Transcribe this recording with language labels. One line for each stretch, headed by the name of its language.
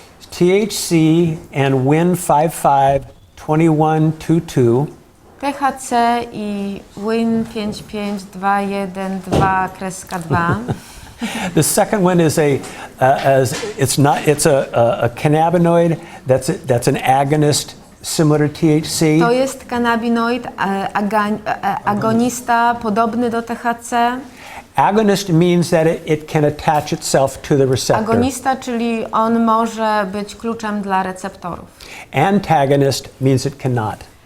English: THC and Win552122
Polish: THC i Win 55212-2.
English: The second one is it's a cannabinoid that's an agonist similar to THC.
Polish: To jest kanabinoid agonista podobny do THC.
English: Agonist means that it can attach itself to the receptor.
Polish: Agonista, czyli on może być kluczem dla receptorów.
English: Antagonist means it cannot.